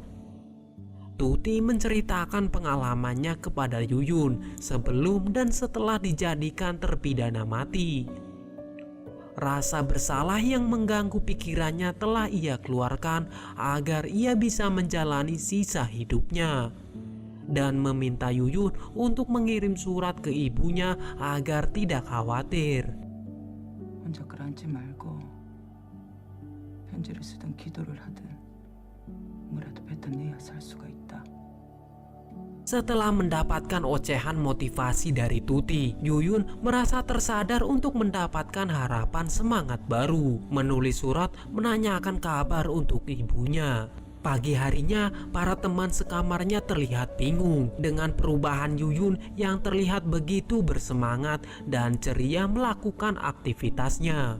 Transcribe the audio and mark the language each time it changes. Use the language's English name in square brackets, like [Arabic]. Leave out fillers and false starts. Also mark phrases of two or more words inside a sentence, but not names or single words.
[Indonesian] Tuti menceritakan pengalamannya kepada Yuyun sebelum dan setelah dijadikan terpidana mati. Rasa bersalah yang mengganggu pikirannya telah ia keluarkan agar ia bisa menjalani sisa hidupnya, dan meminta Yuyun untuk mengirim surat ke ibunya agar tidak khawatir. [Korean] 혼자 끌어앉지 말고 편지를 쓰든 기도를 하든 뭐라도 뱉어내야 살 수가 있다. [Indonesian] Setelah mendapatkan ocehan motivasi dari Tuti, Yuyun merasa tersadar untuk mendapatkan harapan semangat baru. Menulis surat menanyakan kabar untuk ibunya. Pagi harinya, para teman sekamarnya terlihat bingung dengan perubahan Yuyun yang terlihat begitu bersemangat dan ceria melakukan aktivitasnya.